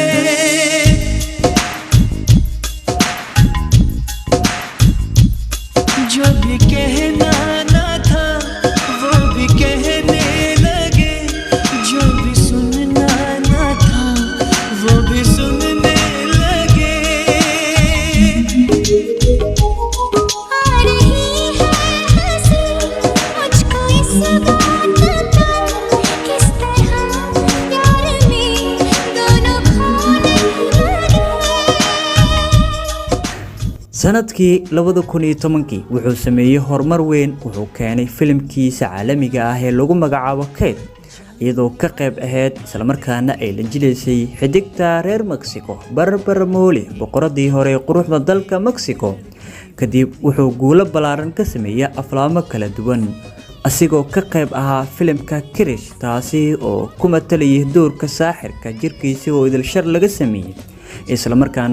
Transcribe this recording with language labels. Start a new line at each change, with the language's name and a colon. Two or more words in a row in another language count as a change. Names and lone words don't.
Hindi: जो भी कहना ना था वो भी कहने लगे जो भी सुनना ना था वो भी सुनने लगे आ रही है हंसी मुझको इस बात का किस तरह प्यार में दोनों खोने लगे
Somali: sanadkii 2010 wuxuu sameeyay horumar weyn wuxuu keenay filimkiisa caalamiga ah ee lagu magacaabo Qeebta iyadoo ka qayb ahayd isla markaana ay la jileysay xidigta reer Mexico Barbara Moli boqoradii hore quruxda dalka Mexico kadib wuxuu guulo balaaran ka sameeyay aflaamo kala duwan asigoo ka qayb ahaa filimka Kirish taasi oo ku matalayay doorka saaxirka jirkiisa oo idil shar laga sameeyay isla markaana